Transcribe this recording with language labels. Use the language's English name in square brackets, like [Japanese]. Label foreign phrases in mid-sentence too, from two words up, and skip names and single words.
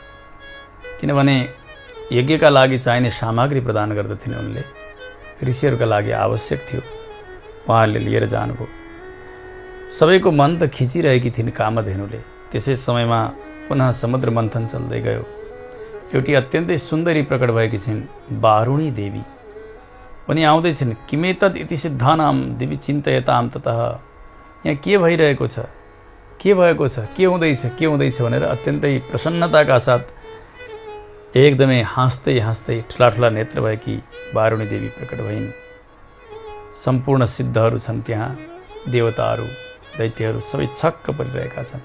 [Nepali] किनभने यज्ञका लागि चाहिने सामग्री प्रदान गर्दथिन् उनले, ऋषिहरूका लागि आवश्यक थियो, उहाँहरूले लिएर जानुभयो। सबैको मन त खिचिरहेकी थिइन् कामधेनुले। त्यसै समयमा पुनः समुद्र मन्थन चल्दै गयो। एउटी अत्यन्तै सुन्दरी प्रकट भएकी छिन्, वारुणी देवी। उनी आउँदैछिन्। [Sanskrit] किमेतद् इति सिद्धानां देवी चिन्तयतां ततः। [Nepali] यहाँ के भइरहेको छ, के भएको छ, के हुँदैछ भनेर अत्यन्तै प्रसन्नताका साथ एकदमै हाँस्दै ठुला ठुला नेत्र भएकी वारुणी देवी प्रकट भइन्। सम्पूर्ण सिद्धहरू छन् त्यहाँ, देवताहरू, दैत्यहरू सबै छक्क परिरहेका छन्।